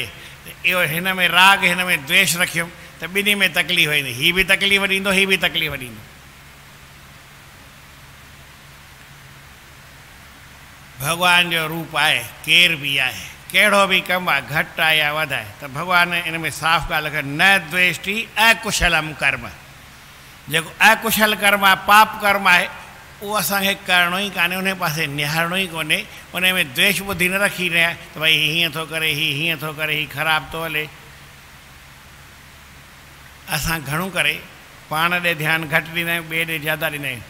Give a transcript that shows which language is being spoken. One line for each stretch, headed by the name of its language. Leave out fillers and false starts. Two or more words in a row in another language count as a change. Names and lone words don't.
Sindhi: इहो हिन में राग, हिन में द्वेष रखियुमि त ॿिन्ही में तकलीफ़ ईंदी। हीउ बि तकलीफ़ ॾींदो, हीउ बि तकलीफ़ ॾींदो। भॻवान जो रूप आहे, केर बि आहे, कहिड़ो बि कमु आहे, घटि आहे या वधि आहे, त भॻवान इन में साफ़ ॻाल्हि लिखे,
Sanskrit: न द्वेष्टि अकुशलम कर्म।
Sindhi: जेको अकुशल कर्म आहे, पाप कर्म आहे, उहो असांखे करिणो ई कान्हे, उन पासे निहारणो ई कोन्हे। उन में द्वेष बुद्धि न रखी रहिया त भई हीअं थो करे, हीअं थो करे, हीउ ख़राबु थो हले। असां घणो करे पाण ॾे ध्यानु घटि ॾींदा आहियूं, ॿिए ॾे ज़्यादा ॾींदा आहियूं।